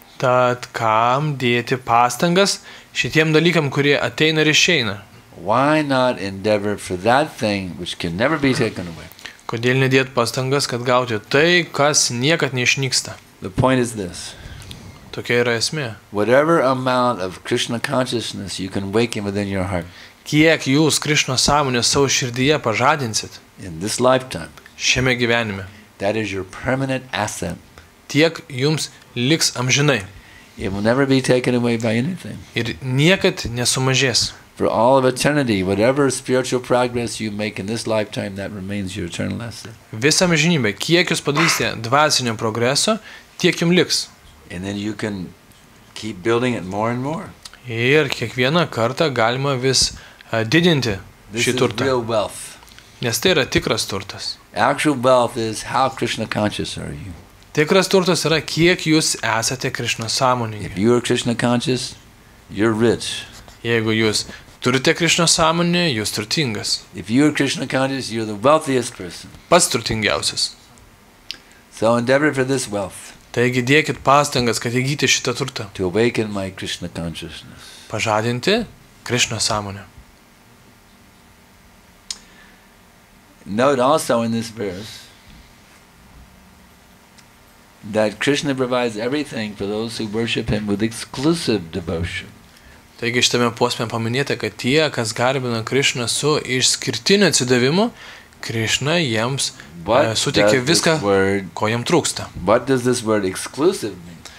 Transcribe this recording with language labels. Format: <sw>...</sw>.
<lt>Tad kam dėti pastangas šitiem dalykam, kurie ateina ir išeina?</lt> <en>Why not endeavor for that thing which can never be taken away?</en> <lt>Kodėl nedėti pastangas, kad gauti tai, kas niekad neišnyksta?</lt> <en>The point is this.</en> <lt>Tokia yra esmė.</lt> <en>Whatever amount of Krishna consciousness you can waken within your heart</en> <lt>Kiek jūs Krishna sąmonę savo širdyje pažadinsit</lt> <en>in this lifetime,</en> <lt>šiame gyvenime,</lt> <en>that is your permanent asset.</en> <lt>tiek jums liks amžinai</lt> <en>It will never be taken away by anything.</en> <lt>ir niekad nesumažės.</lt> <en>For all of eternity, whatever spiritual progress you make in this lifetime, that remains your eternal asset.</en> <lt>Visą amžinybę, kiek jūs padarysite dvasinio progreso, tiek jums liks.</lt> <en>And then you can keep building it more and more.</en> <lt>Ir kiekvieną kartą galima vis didinti</lt> <en>This</en> <lt>šį</lt> <en>is</en> <lt>turtą,</lt> <en>real wealth.</en> <lt>nes tai yra tikras turtas.</lt> <en>Actual wealth is how Krishna conscious are you.</en> <lt>Tikras turtas yra, kiek jūs esate Krishna</lt> <en>If</en> <lt>sąmoningi.</lt> <en>you are Krishna conscious, you're rich.</en> <lt>Jeigu jūs turite Krishna sąmonę, jūs turtingas.</lt> <en>If you are Krishna conscious, you're the wealthiest person.</en> <lt>Pats turtingiausias.</lt> <en>So endeavor for this wealth,</en> <lt>Taigi dėkit pastangas, kad įgyti šitą turtą.</lt> <en>to awaken my Krishna consciousness.</en> <lt>Pažadinti Krishna sąmonę.</lt> <en>Note also in this verse that Krishna provides everything for those who worship him with exclusive devotion.</en> <lt>Taigi šitame posme paminėta, kad tie, kas garbina Krishną su išskirtiniu atsidavimu, Krishna jiems suteikia viską, ko jiems trūksta.</lt> <en>What does this word exclusive mean?</en>